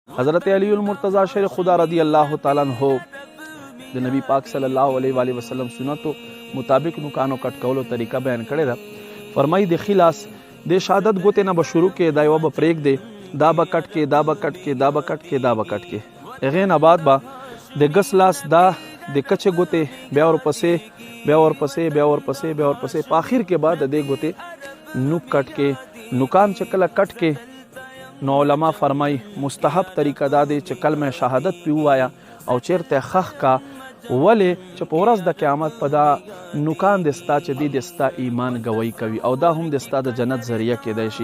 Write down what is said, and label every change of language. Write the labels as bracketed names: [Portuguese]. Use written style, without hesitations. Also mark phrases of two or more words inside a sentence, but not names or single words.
[Pashto] حضرت علی المرتضی شیر خدا [Arabic] رضی اللہ تعالیٰ عنہ [Pashto] د نبی پاک [Arabic] صلی الله علیه و آله وسلم [Pashto] سنتو مطابق نوکانو کټ کولو طریقه بیان کړی ده. فرمایي د خلاص د شهادت ګوتې نه به شروع کې دا یوه به پرېږدې دا به کټ کې دا به کټ کې دا به کټ کې دا به کټ کې هغې نه بعد به د ګس لاس دا د کچې ګوتې بیا ورپسې بیا ورپسې بیا ورپسې بیا ورپسې په آخر کې بعد د دې ګوتې نوک کټ کې نوکان چې کله کټ کې نو علما فرمای مستحب طریقه دا دی چې کلمه شهادت پې ووایه او چیرته خخ کا ولې چې په ورځ د قیامت په دا نوکان د ستا چې دی د ستا ایمان ګوی کوي او دا هم د ستا د جنت ذریعه کېدی شي.